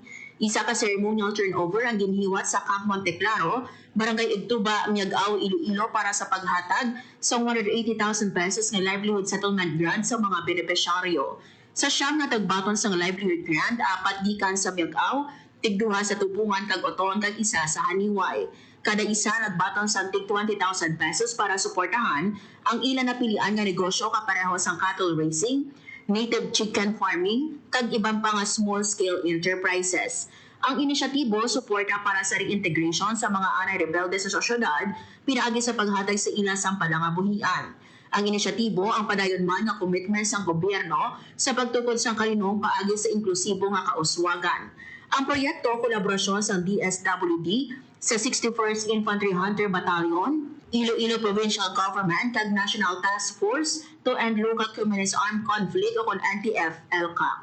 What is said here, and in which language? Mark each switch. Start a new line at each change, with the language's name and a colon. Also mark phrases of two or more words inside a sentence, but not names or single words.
Hiligaynon: Isa ka ceremonial turnover ang ginhiwat sa Camp Monteclaro, Barangay Igtuba, Miag-Aw, Iloilo para sa paghatag sa 180,000 pesos nga
English: livelihood settlement grant
Hiligaynon: sa mga benepisyaryo. Sa siyam na tagbaton sa
English: livelihood grant,
Hiligaynon: 4 gikan sa Miag-Aw, tig-2 sa Tubungan, tag-Oton, kag isa sa Haniway. Kada isa nagbaton sa tig 20,000 pesos para suportahan ang ilan na pilian nga negosyo kapareho sang
English: cattle raising, native chicken farming,
Hiligaynon: kag ibang pa nga
English: small-scale enterprises.
Hiligaynon: Ang inisyatibo, suporta para sa reintegration sa mga anay rebelde sa sosyedad, pinaagi sa paghatag sa ilang sampalangabuhian. Ang inisyatibo, ang padayon man nga commitment sang gobyerno sa pagtukod sang kalinong paagi sa inklusibo nga kauswagan. Ang proyekto, kolaborasyon sa DSWD sa 61st Infantry Hunter Battalion, Iloilo Provincial Government kag National Task Force to End Local Communist Armed Conflict o kung NTF-LCAC.